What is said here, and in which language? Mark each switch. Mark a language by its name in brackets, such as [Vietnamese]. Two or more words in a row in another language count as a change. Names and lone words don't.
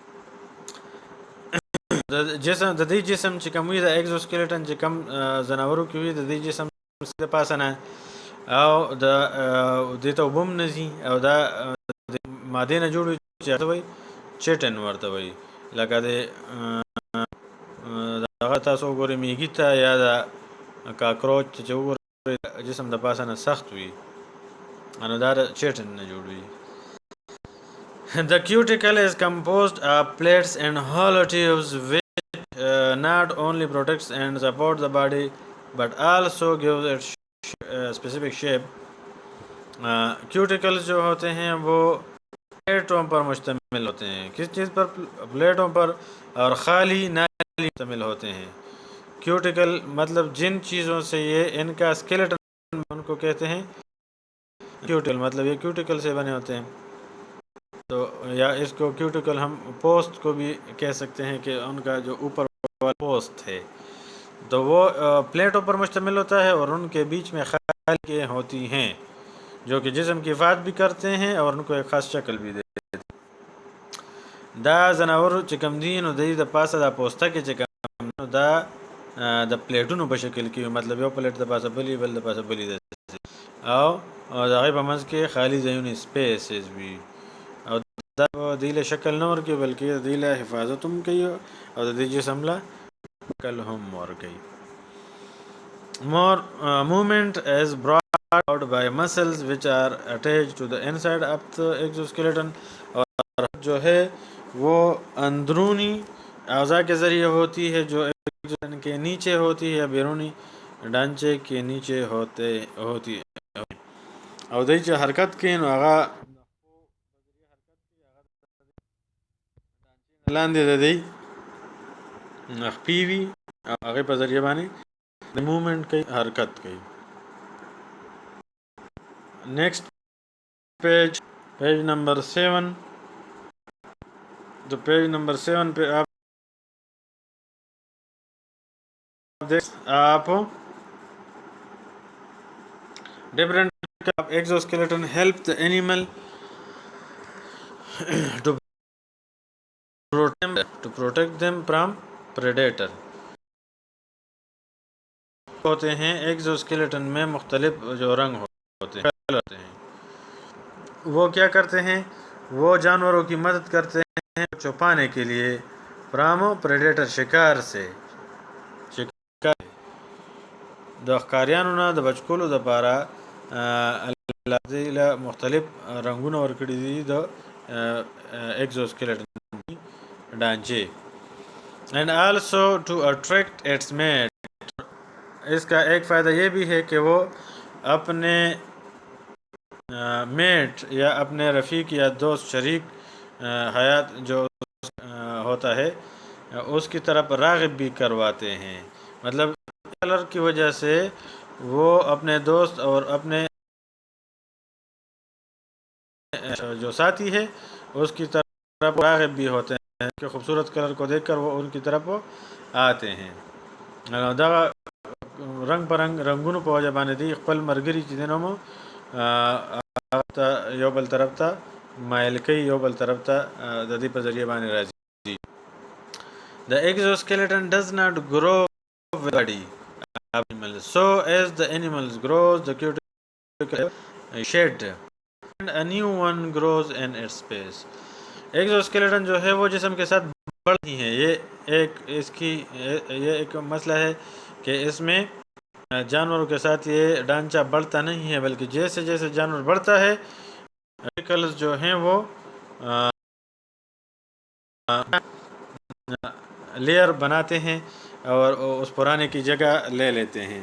[Pashto] د دې جسم چې کوم وي د ایکزوسکیلیټن چې کوم ځناورو کې وي د دې جسم د پاسه نه او د دې ته اوبه هم نه ځي او دا د مادې نه جوړ وي چې هغه ته وایي چیټن ورته وایي. لکه د هغه تاسو وګورئ میږي ته یا د کاکروچ چې وګورئ جسم د پاسه نه سخت وي نو دا د چیټن نه جوړ وي. [English] The cuticle is composed of plates and hollow tubes which not only protects and support the body but also gives it specific shape. [Urdu] کیوٹیکلز جو ہوتے ہیں وہ پلیٹوں پر مشتمل ہوتے ہیں. کس چیز پر؟ پلیٹوں پر اور خالی نالی مشتمل ہوتے ہیں. کیوٹیکل مطلب جن چیزوں سے یہ ان کا اسکیلیٹن ان کو کہتے ہیں کیوٹل، مطلب یہ کیوٹیکل سے بنے ہوتے ہیں. تو یا اس کو کیوٹیکل ہم پوسٹ کو بھی کہہ سکتے ہیں کہ ان کا جو اوپر والا پوسٹ ہے تو وہ پلیٹوں پر مشتمل ہوتا ہے اور ان کے بیچ میں خالیں ہوتی ہیں جو کہ جسم کی حفاظت بھی کرتے ہیں اور ان کو ایک خاص شکل بھی دیتے ہیں. [Pashto] دا زناور چې کوم دي نو د پاسه دا پوسته کې چې کوم دا د پلیټونو په شکل کې، مطلب یو پلیټ د پاسه بلی بل د پاسه بلی او د هغې په منځ کې خالی ځایونه سپیسز وي او دا دوی له شکل نه ورکوي بلکې دوی له حفاظت هم کوي او د دې جسم له شکل هم ورکوي. [English] More movement is brought out by muscles which are attached to the inside of the [Urdu] exoskeleton اور جو ہے وہ اندرونی اعضاء کے ذریعے ہوتی ہے جو ایکزوسکیلیٹن کے نیچے ہوتی ہے یا بیرونی ڈھانچے کے نیچے ہوتی ہے [Pashto] او دی چې حرکت کوي نو هغه لاندې د دی خپې وي او هغې په ذریعه باندې د موومنټ کوي، حرکت کوي. [English] next page number 7. تو page number 7 [Urdu] پہ آپ [English] different exoskeleton help the animal to protect them from predator. [Urdu] ہوتے ہیں ایکزوسکیلیٹن میں مختلف جو رنگ ہوتے ہیں وہ کیا کرتے ہیں، وہ جانوروں کی مدد کرتے ہیں چھپانے کے لیے [English] from predator, [Urdu] شکار سے. [Pashto] د ښکاریانو نه د بچ کولو دپاره الله دې له مختلف رنګونه ورکړي دي د ایکزوسکیلیټن ډانچې. [English] and also to attract its mate. [Urdu] اس کا ایک فائدہ یہ بھی ہے کہ وہ اپنے میٹ یا اپنے رفیق یا دوست شریک حیات جو ہوتا ہے اس کی طرف راغب بھی کرواتے ہیں. مطلب کلر کی وجہ سے وہ اپنے دوست اور اپنے جو ساتھی ہے اس کی طرف راغب بھی ہوتے ہیں کہ خوبصورت کلر کو دیکھ کر وہ ان کی طرف آتے ہیں. [Pashto] دا رنگ په رنگ رنگونو په وجه باندې دی خپل مرګري چې دی نو یو بل طرف ته مایل کوي، یو بل طرف ته د دې په ذریعه باندې راځي. [English] The exoskeleton does not grow with the body of animals. So as the animals grows, the cuticle shed and a new one grows in its space. [Urdu] ایکزوسکیلیٹن جو ہے وہ جسم کے ساتھ بڑھتی ہیں. یہ ایک مسئلہ ہے کہ اس میں جانوروں کے ساتھ یہ ڈھانچہ بڑھتا نہیں ہے بلکہ جیسے جیسے جانور بڑھتا ہے کیوٹیکلز جو ہیں وہ لیئر بناتے ہیں اور اس پرانے کی جگہ لے لیتے ہیں.